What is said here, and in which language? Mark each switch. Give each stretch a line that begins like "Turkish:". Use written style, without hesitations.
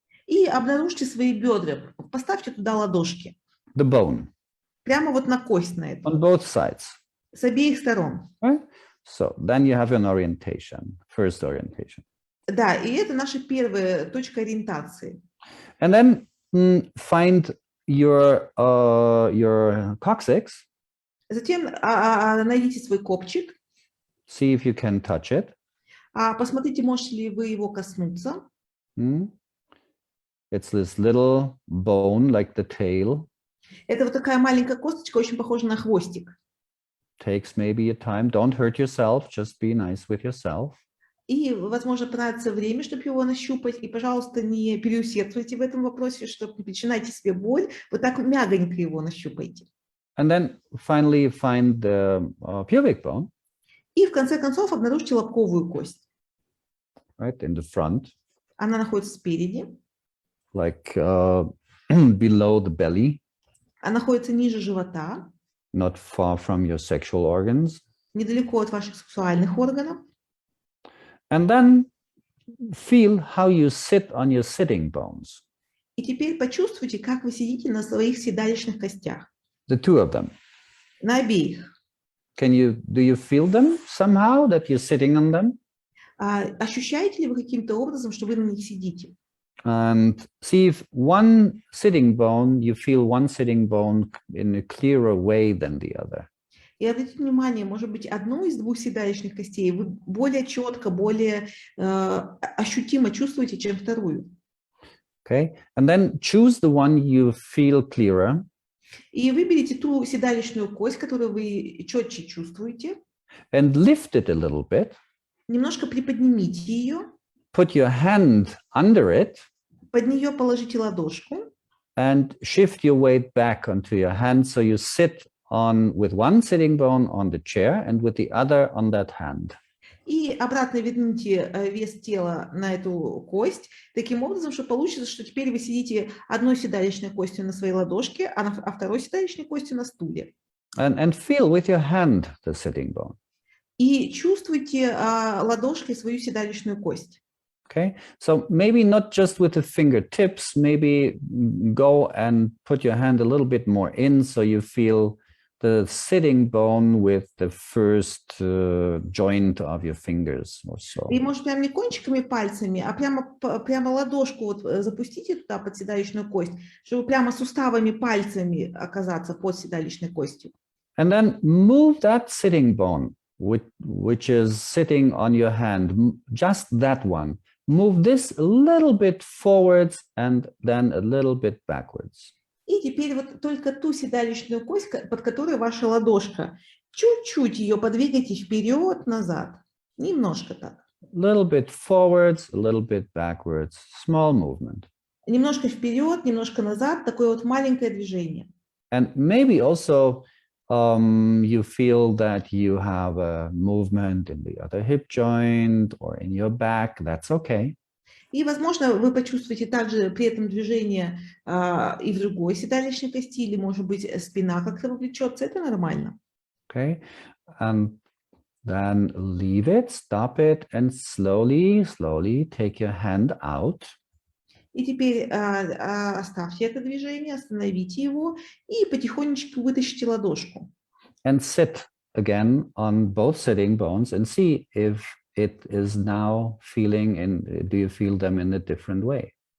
Russian: И обнаружьте свои бедра. Поставьте туда ладошки.
English: The bone.
Russian: Прямо вот на кость на это.
English: On both sides.
Russian: С обеих сторон.
English: Right? So then you have an orientation, first orientation.
Russian: Да, и это наша первая точка ориентации.
English: And then find your coccyx.
Russian: Затем найдите свой копчик.
English: See if you can touch it.
Russian: Посмотрите, можете ли вы его коснуться.
English: It's this little bone like the tail.
Russian: Это вот такая маленькая косточка, очень похожа на хвостик.
English: Takes maybe a time. Don't hurt yourself. Just be nice with yourself.
Russian: И, возможно, понадобится время, чтобы его нащупать. И, пожалуйста, не переусердствуйте в этом вопросе, чтобы не причиняйте себе боль. Вот так мягонько его нащупайте.
English: And then finally find the pubic bone.
Russian: И, в конце концов, обнаружьте лобковую кость.
English: Right, in the front.
Russian: Она находится спереди.
English: Like below the belly.
Russian: Она находится ниже живота.
English: Not far from your sexual organs.
Russian: Недалеко от ваших сексуальных органов.
English: And then feel how you sit on your sitting bones.
Russian: И теперь почувствуйте, как вы сидите на своих седалищных костях.
English: The two of them.
Russian: На обеих.
English: Do you feel them somehow that you're sitting on them?
Russian: Ощущаете ли вы каким-то образом, что вы на них сидите?
English: And see if one sitting bone, you feel one sitting bone in a clearer way than the other.
Russian: И обратите внимание, может быть, одну из двух седалищных костей вы более четко, более ощутимо чувствуете, чем вторую.
English: Okay, and then choose the one you feel clearer.
Russian: И выберите ту седалищную кость, которую вы четче чувствуете.
English: And lift it a little bit.
Russian: Немножко приподнимите ее.
English: Put your hand under it.
Russian: Под нее положите ладошку.
English: And shift your weight back onto your hand, so you sit on with one sitting bone on the chair and with the other on that hand.
Russian: И обратно верните вес тела на эту кость, таким образом, что получится, что теперь вы сидите одной седалищной костью на своей ладошке, а второй седалищной костью на стуле.
English: And feel with your hand the sitting bone.
Russian: И чувствуйте ладошкой свою седалищную кость.
English: Okay, so maybe not just with the fingertips, maybe go and put your hand a little bit more in, so you feel the sitting bone with the first joint of your fingers or so.
Russian: И может прям не кончиками пальцами, а прямо ладошку вот запустите туда под седалищную кость, чтобы прямо суставами пальцами оказаться под седалищной костью.
English: And then move that sitting bone, which is sitting on your hand, just that one. Move this a little bit forwards and then a little bit backwards.
Russian: И теперь вот только ту седалищную кость, под которой ваша ладошка, чуть-чуть ее подвигайте вперед-назад, немножко так.
English: A little bit forwards, a little bit backwards, small movement.
Russian: Немножко вперед, немножко назад, такое вот маленькое движение.
English: And maybe also you feel that you have a movement in the other hip joint or in your back. That's okay.
Russian: И, возможно, вы почувствуете также при этом движение и в другой седалищной кости, или, может быть, спина как-то вовлечется. Это нормально.
English: Okay. And then leave it, stop it, and slowly, slowly take your hand out.
Russian: И теперь оставьте это движение, остановите его и потихонечку вытащите ладошку.
English: And sit again on both sitting bones and see if it is now feeling in, do you feel them in a different way?